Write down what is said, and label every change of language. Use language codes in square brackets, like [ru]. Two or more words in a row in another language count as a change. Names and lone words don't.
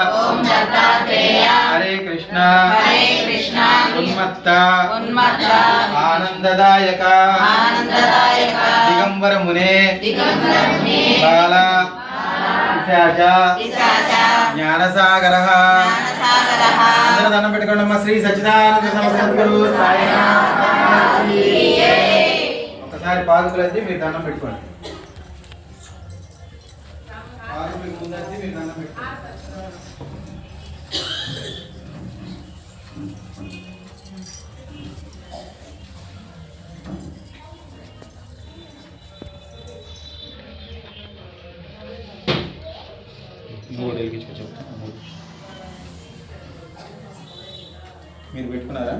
[sa] हरे कृष्ण उन्मत्त आनंददायक दिगंबर मुने बाला पिशाच ज्ञानसागर [te] అందరూ దండం పెట్టుకోండి శ్రీ సచ్చిదానంద సమసద్గురు సాయినాథ్ ఒకసారి పాదుకులు వచ్చి మీరు దండం పెట్టుకోండి పాదుకులకు ముందు వచ్చి మీరు దండం పెట్టుకోండి మూడు వెలిగించుకో చెప్తాను మీరు పెట్టుకున్నారా